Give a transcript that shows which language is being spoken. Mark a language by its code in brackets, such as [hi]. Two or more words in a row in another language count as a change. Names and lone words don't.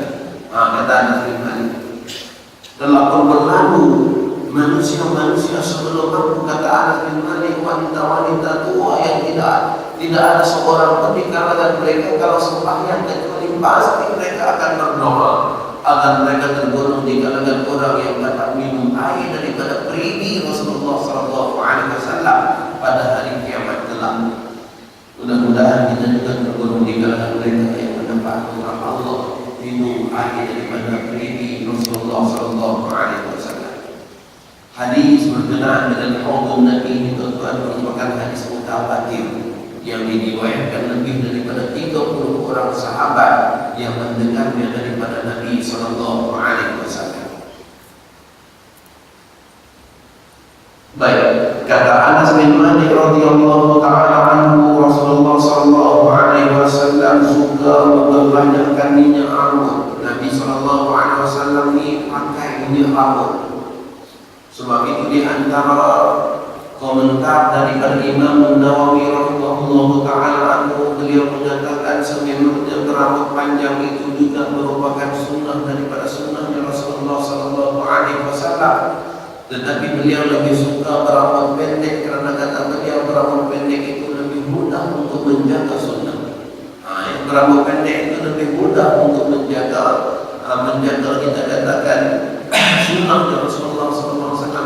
[ms] Kata Anas bin Malik, telah berlalu manusia-manusia sebelum aku, kata Anas bin Malik, wanita-wanita tua yang tidak ada seorang pun di kalangan mereka kalau sembahyang kecuali pasti mereka akan berdoa agar mereka tergolong di kalangan orang yang dapat minum air daripada perigi Rasulullah [ar] صلى الله عليه وسلم [ms] pada hari kiamat kelak. Mudah-mudahan kita juga tergolong di kalangan mereka yang mendapat orang Allah minum air daripada perigi Rasulullah [ar] صلى الله عليه وسلم. [ms] Hadis berkenaan dengan haudun Nabi ini tuan-tuan merupakan hadis mutawatir yang diriwayatkan lebih daripada 30 orang sahabat yang mendengarnya daripada Nabi [ar] صلى الله عليه وسلم. [ms] Baik, kata Anas bin Malik [ar] رضي الله تعالى عنه, [ms] Rasulullah [ar] صلى الله عليه وسلم [ms] suka memperbanyakkan minyak rambut. Nabi [ar] صلى الله عليه وسلم [ms] ni pakai minyak rambut. Sebab itu di antara komentar daripada Imam Nawawi [ar] رحمه الله تعالى عنه, [ms] beliau menyatakan sememangnya berambut panjang itu juga merupakan sunnah daripada sunnahnya Rasulullah [ar] صلى الله عليه وسلم. [ms] Tetapi beliau lebih suka berambut pendek kerana kata beliau berambut pendek itu lebih mudah untuk menjaga sunnah. Berambut pendek itu lebih mudah untuk menjaga kita katakan sunnah Rasulullah [ar] صلى الله عليه وسلم.